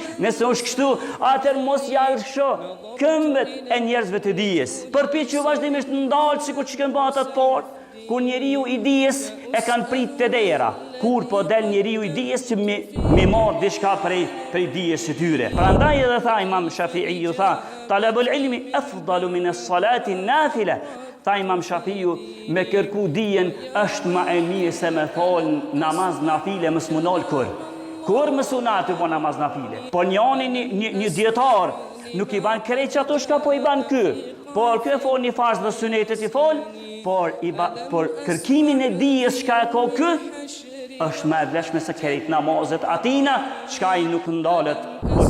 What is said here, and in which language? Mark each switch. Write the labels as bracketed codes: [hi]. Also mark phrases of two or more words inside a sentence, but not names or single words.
[sq] Nëse është kështu, atëherë mos ja lësho këmbët e njerëzve të dijes. Përpiqu vazhdimisht ndal sikur që kanë bërë ata të parë. Kur njeriu i dijes e kanë prit të dera, kur po del njeriu i dijes që me marr diçka prej dijes së tyre. Prandaj edhe tha Imam Shafi'i, tha [ar] طلب العلم أفضل من الصلاة النافلة. [sq] Tha Imam Shafi'i, me kërku dijen është më e mirë se me fal namaz nafile, mos munol kur më sunat po namaz nafile. Po një dietar nuk i ban krejt që ato shka po i ban ky. Por ky e fol një farz dhe sunetet i fol, por kërkimin e dijes çka e ka ky është më e vlefshme se krejt namazet atina, çka i nuk ndalet